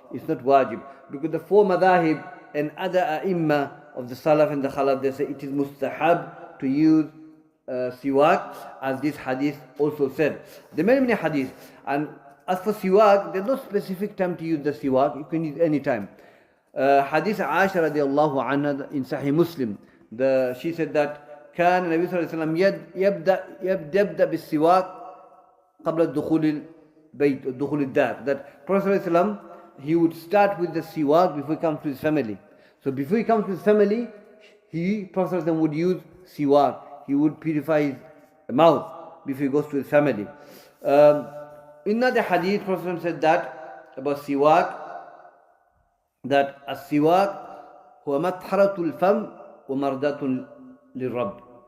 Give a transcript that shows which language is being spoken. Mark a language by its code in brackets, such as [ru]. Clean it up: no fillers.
[en] It's not wajib, because the four madahib and other ai of the salaf and the khalaf, they say it is mustahab to use siwak, as this hadith also said. There are many hadiths, and as for siwak, there's no specific time to use the siwak. You can use any time. Hadith Aisha radiallahu anha in Sahih Muslim, she said that [ar] كان النبي صلى الله عليه وسلم يبدأ بالسواك قبل دخول البيت دخول الدار. [en] That Prophet ﷺ, he would start with the siwak before he comes to his family. So before he comes to his family, Prophet ﷺ would use siwak. He would purify his mouth before he goes to his family. In another hadith, Prophet ﷺ said that about siwak, that [ar] as-siwak huwa mathharatul fam wa mardatul lirab.